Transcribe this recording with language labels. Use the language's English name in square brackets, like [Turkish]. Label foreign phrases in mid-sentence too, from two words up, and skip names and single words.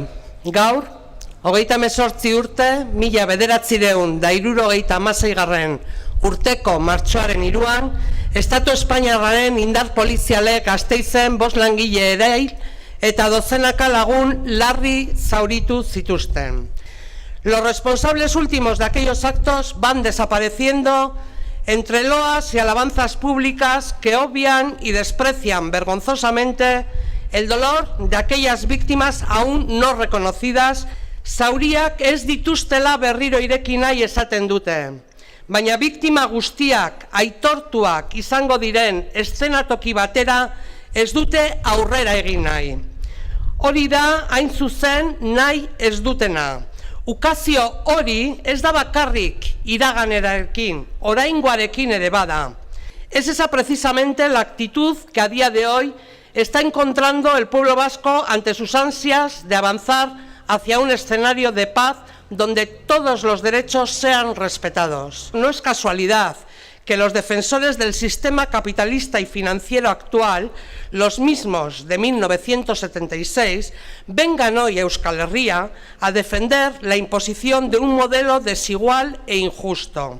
[Basque] Gaur, 38 urte, 1976 urteko martxoaren 3an, Estatu Espainiarraren indar polizialek Gasteizen 5 langile erail eta dozenaka lagun larri zauritu zituzten. [Spanish] Los responsables últimos de aquellos actos van desapareciendo entre loas y alabanzas públicas que obvian y desprecian vergonzosamente el dolor de aquellas víctimas aún no reconocidas. [Basque] Zauriak ez dituztela berriro ireki nahi esaten dute. Baina biktima guztiak aitortuak izango diren eszenatoki batera ez dute aurrera egin nahi. Hori da hain zuzen nahi ez dutena. Ukazio hori ez da bakarrik iraganerarekin, oraingoarekin ere bada. [Spanish] Es esa precisamente la actitud que a día de hoy está encontrando el pueblo vasco ante sus ansias de avanzar hacia un escenario de paz donde todos los derechos sean respetados. No es casualidad que los defensores del sistema capitalista y financiero actual, los mismos de 1976, vengan hoy a Euskal Herria a defender la imposición de un modelo desigual e injusto.